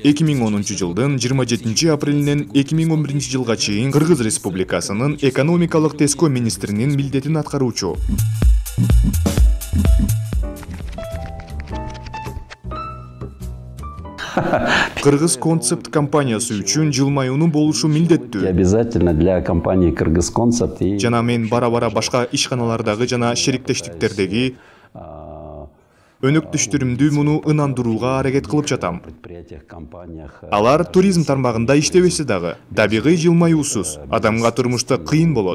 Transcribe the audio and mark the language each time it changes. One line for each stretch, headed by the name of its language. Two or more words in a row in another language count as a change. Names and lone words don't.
Kyrgyz: 2010-жылдын 27 апрелинен 2011 жылга чейин Кыргыз Республикасынын экономикалык тескөө министринин милдетин аткаруучу. Кыргыз концепт компаниясы үчүн жылмаюунун болушу милдеттүү.
Russian: Обязательно для компании Кыргыз концепт.
Kyrgyz: Жана мен бара-бара башка ишканалардагы жана шериктештиктердеги өнөктөштөрүмдү муну ынандырууга аракет кылып жатам. Алар туризм тармагында иштебесе дагы, табигый жылмаюусуз адамга турмушта кыйын болот.